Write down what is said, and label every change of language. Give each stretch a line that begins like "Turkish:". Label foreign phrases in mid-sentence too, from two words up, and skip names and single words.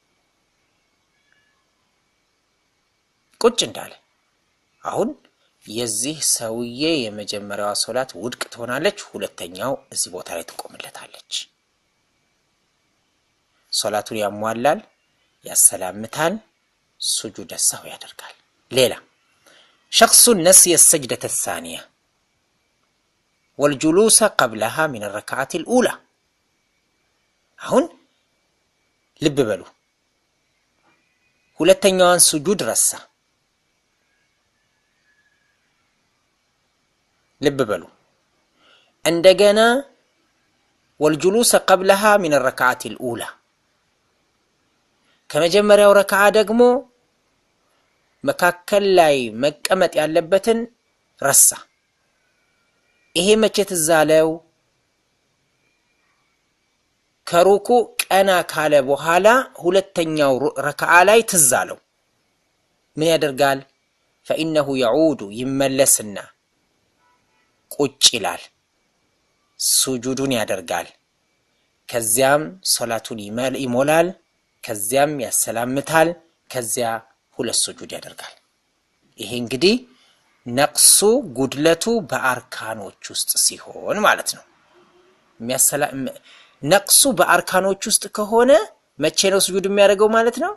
Amharic: ቁጭ እንዳለ አሁን የዚህ ሰውዬ የመጀመሪያዋ ሶላት ውድቅ ትሆናለች። ሁለተኛው እዚህ ቦታ ላይ ትቆምለታለች። ሶላቱን ያሟላል፣ ያሰላምታል፣
Arabic: سجود سهو
Amharic: ያደርጋል። ሌላ
Arabic: شخص نسي السجدة الثانية والجلوس قبلها من الركعة الأولى.
Amharic: አሁን ልብ በሉ። ሁለተኛዋን ሱጁድ ረሳ። ልብ በሉ። እንደገና
Arabic: والجلوس قبلها من الركعة الأولى
Amharic: ከመጀመሪያው ረካዓ ደግሞ መካከል ላይ መቀመጥ ያለበትን ረሳ። ይሄ መቼ ትዝ አለው? ከሩኩ ቀና ካለ በኋላ ሁለተኛው ረካዓ ላይ ትዝ አለው። ምን ያደርጋል?
Arabic: فإنه يعود
Amharic: ይመለስና ቁጭ ይላል፣ ሱጁዱን ያደርጋል። ከዚያም ሶላቱን ይሞላል፣ ከዚያም ያሰላምታል፣ ከዚያ ሁለት ሱጁድ ያደርጋል። ይሄ እንግዲህ ነቅሱ ጉድለቱ በአርካኖች ውስጥ ሲሆን ማለት ነው። ነቅሱ በአርካኖች ውስጥ ከሆነ መቼ ነው ሱጁድ የሚያደርገው ማለት ነው?